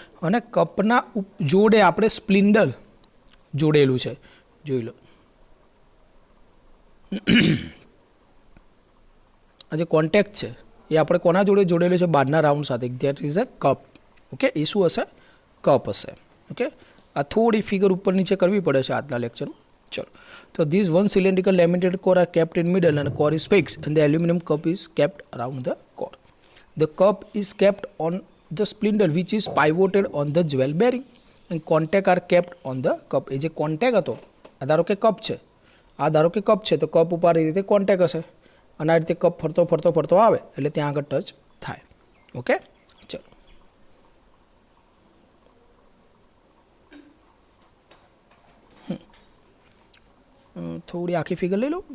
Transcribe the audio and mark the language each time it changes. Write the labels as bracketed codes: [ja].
[gu] અને કપના જોડે આપણે સ્પ્લિન્ડલ જોડેલું છે. જોઈ લો, આ જે કોન્ટેક્ટ છે એ આપણે કોના જોડે જોડેલો છે? બહારના રાઉન્ડ સાથે. [en] That is a cup. [gu] Okay, એ શું હશે? કપ હશે. ઓકે, આ થોડી ફિગર ઉપર નીચે કરવી પડે છે આજના લેક્ચરમાં. [en] ચલો, તો this one cylindrical laminated core are kept in middle and core is fixed and the aluminum cup is kept around the core. The cup is kept on the spindle which is pivoted on the jewel bearing and contact are kept on the cup. [gu] એ જે contact હતો, આ ધારો કે cup છે, આ ધારો કે cup છે, તો કપ ઉપર એ રીતે કોન્ટેક્ટ હશે અને આ રીતે કપ ફરતો ફરતો ફરતો આવે એટલે ત્યાં આગળ ટચ થાય. ઓકે, ચલો થોડી આખી ફિગર લઈ લો.